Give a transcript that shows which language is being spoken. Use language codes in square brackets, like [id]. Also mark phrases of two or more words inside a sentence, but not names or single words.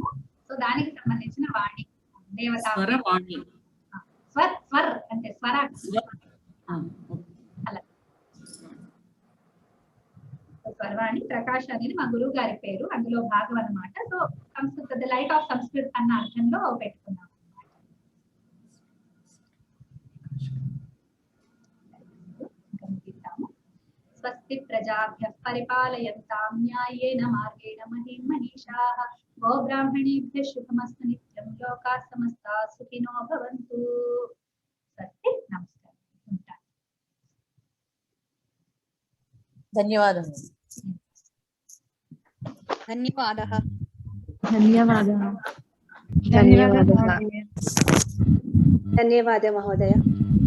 [te] సో దానికి సంబంధించిన వాణి దేవత. స్వరవాణి, స్వర్ అంటే స్వర. అలా స్వర్వాణి ప్రకాష్ అనేది మా గురువు గారి పేరు, అందులో భాగం అన్నమాట. సో సంస్కృత, [en] the light of Sanskrit [te] అన్న అర్థంలో పెట్టుకున్నాం. [sa] స్వస్తి ప్రజాభ్యః పరిపాలయంతాం న్యాయేన మార్గేణ మహిం మనీషాః గోబ్రాహ్మణేభ్యః శుభమస్తు నిత్యం లోకాః సమస్తాః సుఖినో భవంతు. స్వస్తి. [te] నమస్కారం. ఉంటాను. ధన్యవాదాలు. [sa] ధన్యవాదాः. ధన్యవాదాः. ధన్యవాదాः మహోదయ.